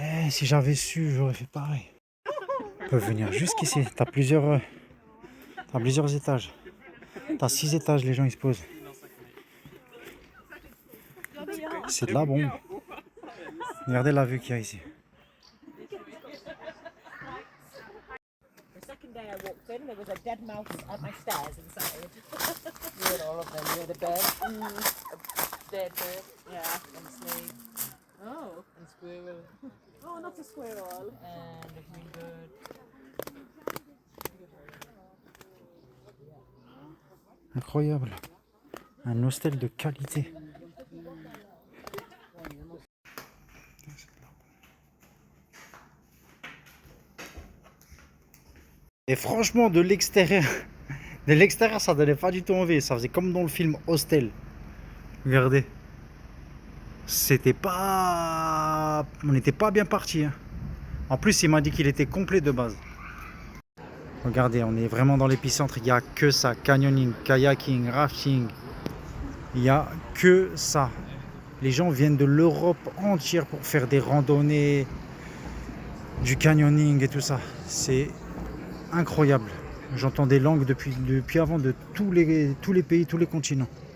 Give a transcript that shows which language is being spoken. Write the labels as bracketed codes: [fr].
[fr] Si j'avais su, j'aurais fait pareil. Tu peux venir jusqu'ici. T'as plusieurs étages. T'as 6 étages, les gens ils se posent. C'est de la bombe. Regardez la vue qu'il y a ici. [en] The second day I walked in, there was a dead mouse at my stairs inside. You had all of them, you had a bird, a dead bird, yeah, and snake. Oh. And squirrel. Oh, not a squirrel. And a green bird. [fr] Incroyable. Un hostel de qualité. Et franchement, de l'extérieur, ça donnait pas du tout envie. Ça faisait comme dans le film Hostel. Regardez. On n'était pas bien parti. Hein. En plus, il m'a dit qu'il était complet de base. Regardez, on est vraiment dans l'épicentre. Il n'y a que ça. Canyoning, kayaking, rafting. Il n'y a que ça. Les gens viennent de l'Europe entière pour faire des randonnées, du canyoning et tout ça. C'est incroyable. J'entends des langues depuis avant de tous les pays, tous les continents.